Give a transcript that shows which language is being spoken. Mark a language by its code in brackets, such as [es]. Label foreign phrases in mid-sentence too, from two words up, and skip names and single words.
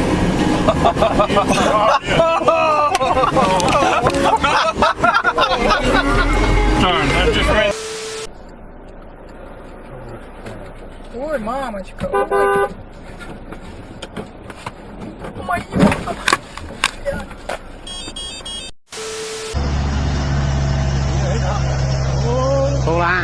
[en] Darn, that just ran. [ru] Ой, мамочка, ой. Моя. Cô la.